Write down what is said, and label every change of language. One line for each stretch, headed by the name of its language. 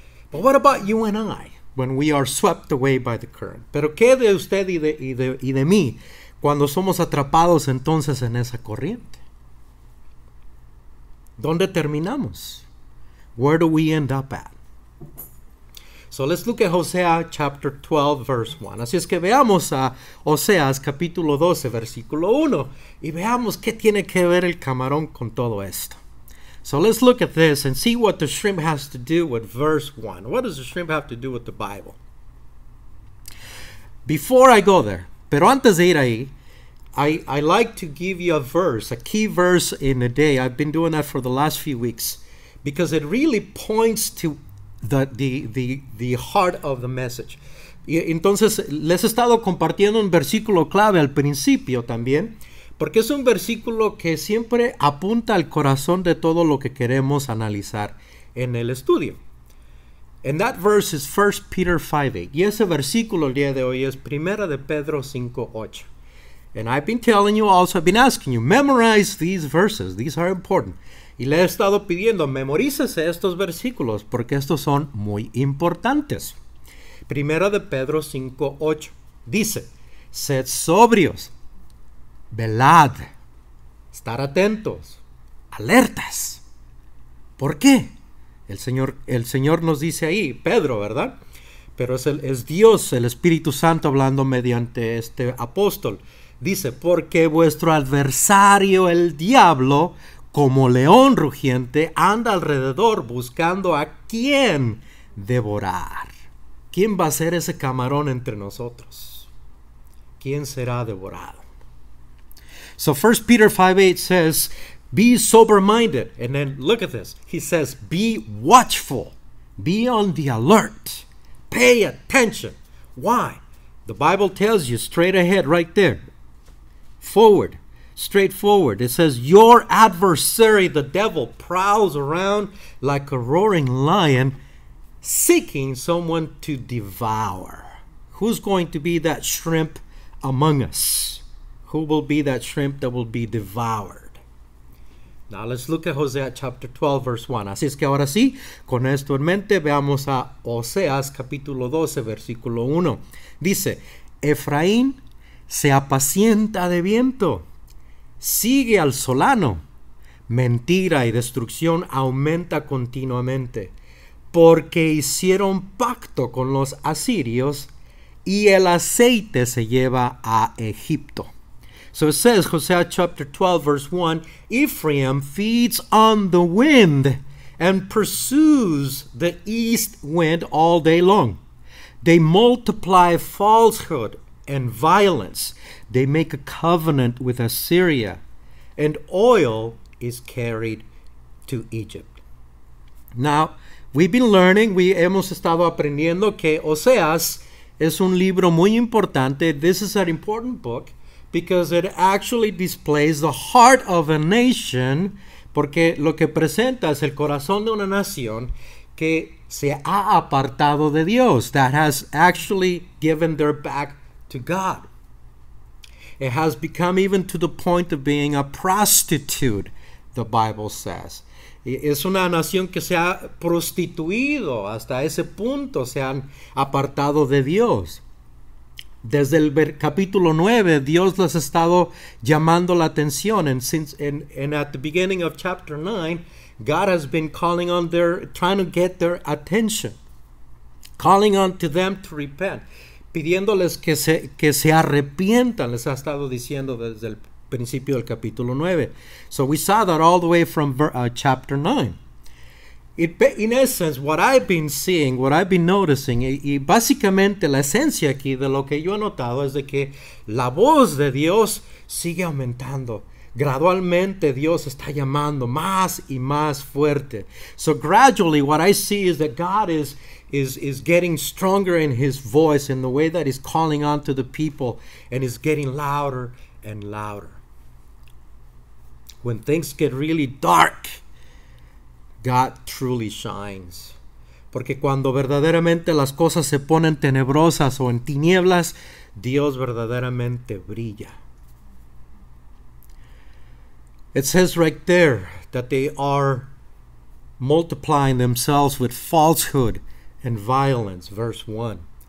English: But what about you and I when we are swept away by the current?
Spanish: Pero ¿qué de usted y de mí cuando somos atrapados entonces en esa corriente? ¿Dónde terminamos?
English: Where do we end up at? So let's look at Hosea chapter 12 verse 1.
Spanish: Así es que veamos a Oseas capítulo 12 versículo 1 y veamos qué tiene que ver el camarón con todo esto.
English: So let's look at this and see what the shrimp has to do with verse 1. What does the shrimp have to do with the Bible? Before I go there,
Spanish: pero antes de ir ahí,
English: I like to give you a verse, a key verse in a day. I've been doing that for the last few weeks because it really points to the heart of the message.
Spanish: Y entonces les he estado compartiendo un versículo clave al principio también, porque es un versículo que siempre apunta al corazón de todo lo que queremos analizar en el estudio.
English: And that verse is 1 Peter 5:8.
Spanish: Y ese versículo el día de hoy es 1 de Pedro 5:8.
English: And I've been telling you also, I've been asking you, memorize these verses. These are important.
Spanish: Y le he estado pidiendo, memorícese estos versículos porque estos son muy importantes. 1 de Pedro 5:8 dice, sed sobrios, velad, estar atentos, alertas. ¿Por qué? El Señor nos dice ahí, Pedro, ¿verdad? Pero es Dios, el Espíritu Santo hablando mediante este apóstol. Dice, porque vuestro adversario, el diablo, como león rugiente, anda alrededor buscando a quién devorar. ¿Quién va a ser ese camarón entre nosotros? ¿Quién será devorado?
English: So 1 Peter 5:8 says, be sober-minded. And then look at this. He says, be watchful. Be on the alert. Pay attention. Why? The Bible tells you straight ahead right there. Forward. Straightforward. It says, your adversary, the devil, prowls around like a roaring lion, seeking someone to devour. Who's going to be that shrimp among us? Who will be that shrimp that will be devoured? Now let's look at Hosea chapter 12 verse 1.
Spanish: Así es que ahora sí, con esto en mente, veamos a Oseas capítulo 12 versículo 1. Dice, Efraín se apacienta de viento, sigue al solano, mentira y destrucción aumenta continuamente, porque hicieron pacto con los asirios y el aceite se lleva a Egipto.
English: So it says, Hosea chapter 12 verse 1, Ephraim feeds on the wind and pursues the east wind all day long. They multiply falsehood and violence. They make a covenant with Assyria, and oil is carried to Egypt. Now, we've been learning,
Spanish: hemos estado aprendiendo que Oseas es un libro muy importante.
English: This is an important book because it actually displays the heart of a nation,
Spanish: porque lo que presenta es el corazón de una nación que se ha apartado de Dios,
English: that has actually given their back to God. It has become even to the point of being a prostitute, the Bible says.
Spanish: Es una nación que se ha prostituido hasta ese punto, se han apartado de Dios. Desde el capítulo 9, Dios les ha estado llamando la atención.
English: And at the beginning of chapter 9, God has been trying to get their attention. Calling on to them to repent.
Spanish: Pidiéndoles que se arrepientan, les ha estado diciendo desde el principio del capítulo 9.
English: So we saw that all the way from chapter 9. In essence, what I've been seeing, what I've been noticing,
Spanish: y básicamente la esencia aquí de lo que yo he notado es de que la voz de Dios sigue aumentando. Gradualmente Dios está llamando más y más fuerte.
English: So gradually what I see is that God is getting stronger in his voice in the way that he's calling on to the people, and is getting louder and louder. when things get really dark, God truly shines.
Spanish: Porque cuando verdaderamente las cosas se ponen tenebrosas o en tinieblas, Dios verdaderamente brilla.
English: It says right there that they are multiplying themselves with falsehood and violence, verse 1.